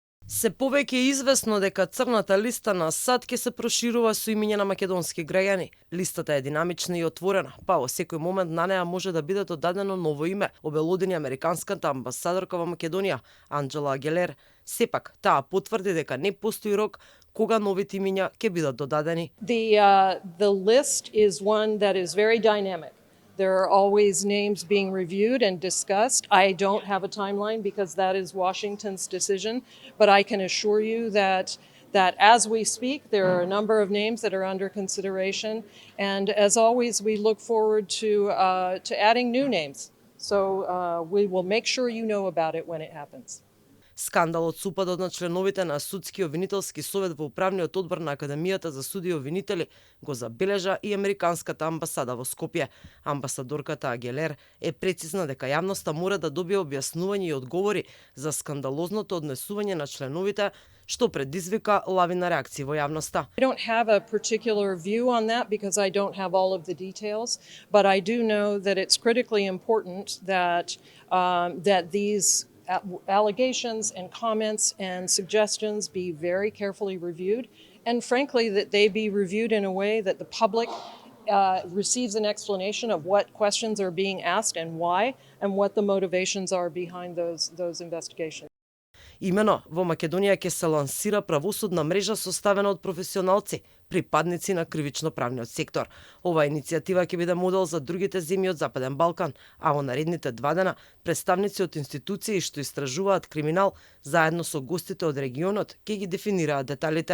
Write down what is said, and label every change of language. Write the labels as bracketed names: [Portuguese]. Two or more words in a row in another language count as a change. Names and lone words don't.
[Macedonian] Се повеќе е известно дека црната листа на САД ќе се проширува со имиња на македонски граѓани. Листата е динамична и отворена, па во секој момент на неа може да биде додадено ново име, обелодени американската амбасадорка во Македонија, Анџела Агелер. Сепак, таа потврди дека не постои рок кога новите имиња ќе бидат додадени. [English] The list is one that is very dynamic. There are always names being reviewed and discussed. I don't have a timeline because that is Washington's decision, but I can assure you that as we speak, there are a number of names that are under consideration, and as always, we look forward to adding new names. So we will make sure you know about it when it happens. [Macedonian] Скандалот со упадот на членовите на Судски обвинителски совет во управниот одбор на Академијата за суди и обвинители го забележа и американската амбасада во Скопје. Амбасадорката Агелер е прецизна дека јавноста мора да добие објаснување и одговори за скандалозното однесување на членовите, што предизвика лавина реакции во јавноста. [English] I don't have a particular view on that because I don't have all of the details, but I do know that it's critically important that these allegations and comments and suggestions be very carefully reviewed, and frankly that they be reviewed in a way that the public receives an explanation of what questions are being asked and why, and what the motivations are behind those investigations. [Macedonian] Имено, во Македонија ќе се лансира правосудна мрежа составена од професионалци, припадници на кривично-правниот сектор. Оваа иницијатива ќе биде модел за другите земји од Западен Балкан, а во наредните 2 дена представници од институции што истражуваат криминал заедно со гостите од регионот ќе ги дефинираат деталите.